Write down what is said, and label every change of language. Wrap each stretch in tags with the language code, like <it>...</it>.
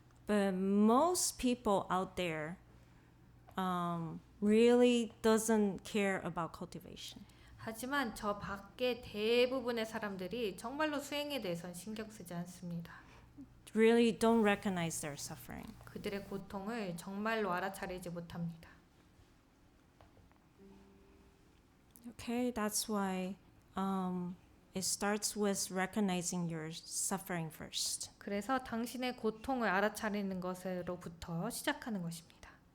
<en>But most people out there really doesn't care about cultivation.</en> <ko>하지만 저 밖에 대부분의 사람들이 정말로 수행에 대해서는 신경 쓰지 않습니다.</ko> <en>Really don't recognize their suffering.</en> <ko>그들의 고통을 정말로 알아차리지 못합니다.</ko> <en>Okay, that's why it starts with recognizing your suffering first.</en> <ko>그래서 당신의 고통을 알아차리는 것으로부터 시작하는 것입니다.</ko>